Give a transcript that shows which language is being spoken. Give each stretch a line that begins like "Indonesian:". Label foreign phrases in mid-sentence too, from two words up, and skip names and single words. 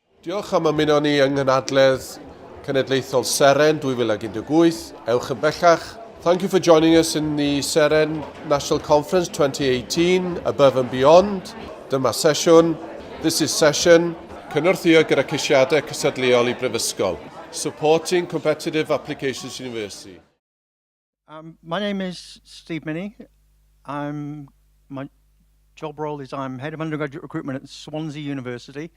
Welsh: Diolch am ymuno ni yng Nghanadledd Cenedlaethol Seren 2018. Ewch yn bellach.
English: Thank you for joining us in the Seren National Conference 2018, Above and Beyond.
Welsh: Dyma sesiwn.
English: This is session
Welsh: Cynorthwyo gyda Ceisiadau Cystadleuol I Prifysgol,
English: Supporting Competitive Applications University. My name is Steve Minney. My job role is I'm head of undergraduate recruitment at Swansea University.